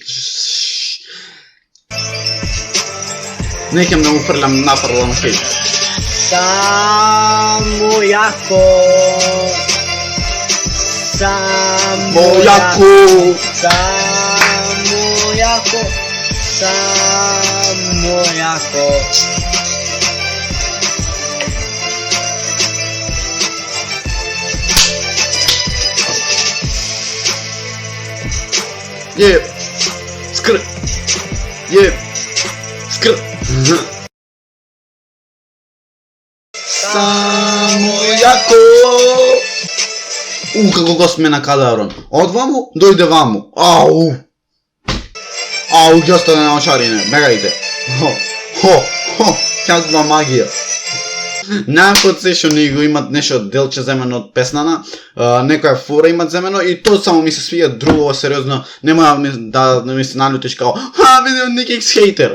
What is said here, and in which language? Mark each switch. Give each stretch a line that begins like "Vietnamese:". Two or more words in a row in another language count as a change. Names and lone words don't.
Macedonian: Некам да му нафрлам хейт. Само јако. Само јако. Само jako, samo jako. Je, skr, je, skr. Samo jako. Kako го сме накадарон. Од ваму, дојде ваму. Ау. Ау, ќе остане на очарине. Бегајте. Хо, каква магија. Најапот се што не го имат нешто делче земено од песнана, некоја фора имат земено и тоа само ми се свија, друго сериозно, нема да ми се налютиш као, видео Никикс хейтер.